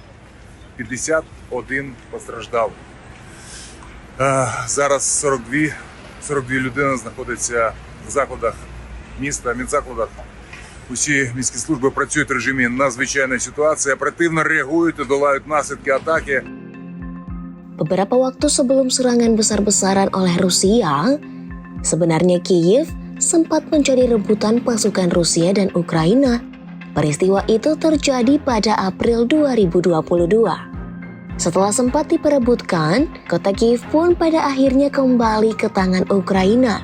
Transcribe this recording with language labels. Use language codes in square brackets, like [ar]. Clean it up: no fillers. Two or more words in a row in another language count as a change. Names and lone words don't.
[uk] 51 постраждали. Зараз 42 людини знаходяться в закладах міста, медзакладах. Усі міські служби працюють в режимі надзвичайної ситуації, оперативно реагують і долають наслідки атаки. [id] Beberapa waktu sebelum serangan besar-besaran oleh Rusia, sebenarnya Kiev sempat menjadi rebutan pasukan Rusia dan Ukraina. Peristiwa itu terjadi pada April 2022. Setelah sempat diperebutkan, kota Kiev pun pada akhirnya kembali ke tangan Ukraina.